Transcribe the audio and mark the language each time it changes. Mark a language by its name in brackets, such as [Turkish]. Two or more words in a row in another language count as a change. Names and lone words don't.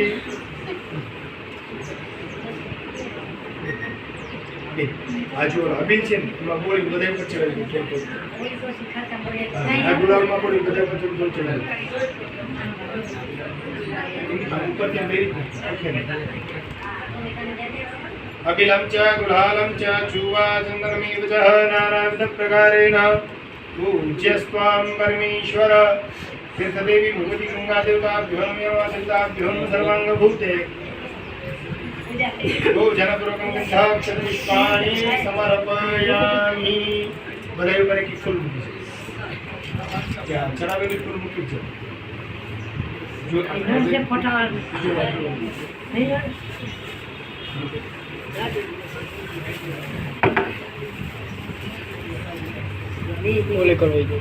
[Gujarati] આ જો અબિલ છે ને એમાં બોલી બધા પર ચડાવી કેમ કે આ ગુલાબમાં બોલી બધા પર ચડાવી ઉપર ત્યાં બેરી ઓકે. [Sanskrit] अखिलं च गुलालं च चुवा चन्द्रमेव च नानाविध प्रकारेण पूज्यस्त्वां परमेश्वर. तीर्थदेवी भगवती गंगा देवताभ्यो नमः देवताभ्यो सर्वांगभूते भोजनपूर्वकं गन्धाक्षतपुष्पाणि समर्पयामि. [Gujarati] બધા ઉપર એક ફૂલ મૂકી છે ત્યાં ચડાવેલી ફૂલ મૂકી છે જો ફોટા ઓલે કરવાઈ ગયો.